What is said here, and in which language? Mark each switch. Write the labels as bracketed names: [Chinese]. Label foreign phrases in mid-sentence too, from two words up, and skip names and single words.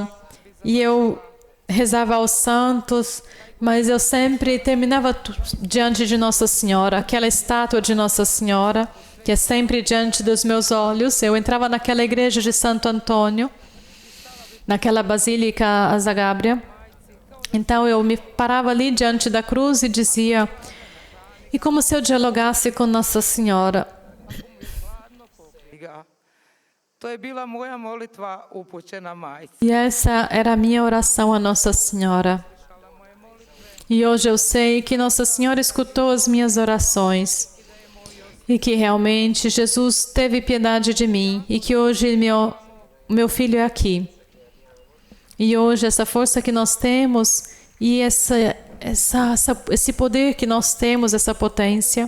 [Portuguese] E eu rezava aos santos, mas eu sempre terminava diante de Nossa Senhora, aquela estátua de Nossa Senhora, que é sempre diante dos meus olhos. Eu entrava naquela igreja de Santo Antônio, naquela basílica a Zagabria. Então eu me parava ali diante da cruz e dizia, e como se eu dialogasse com Nossa Senhora. [Croatian] To je bila moja molitva upućena majci. [Portuguese] E essa era a minha oração a Nossa Senhora. E hoje eu sei que Nossa Senhora escutou as minhas orações e que realmente Jesus teve piedade de mim e que hoje meu filho é aqui. E hoje essa força que nós temos e esse poder que nós temos, essa potência,